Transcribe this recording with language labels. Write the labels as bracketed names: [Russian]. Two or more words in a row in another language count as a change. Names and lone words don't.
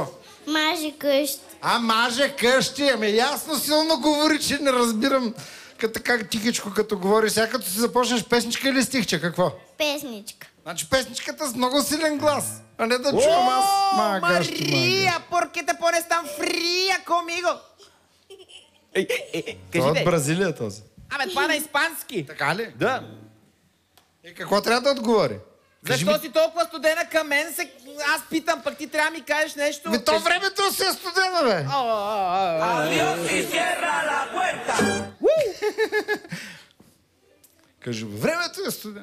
[Bulgarian] Маже къщи. Маже къщи. Ами ясно силно говори, че не разбирам как тихичко като говори. Сега като си започнеш песничка или стихче, какво? Песничка. Значи песничката с много силен глас. А не да чувам аз. Мария, [Spanish] porque te pones tan fría conmigo? [Bulgarian] Това от Бразилия този. Абе, това на испански. Така ли? Да. И какво трябва да отговори? Защо си толкова студена към мен? Аз питам, пък ти трябва да ми кажеш нещо. То времето си е студено, бе. Кажи, времето е студено.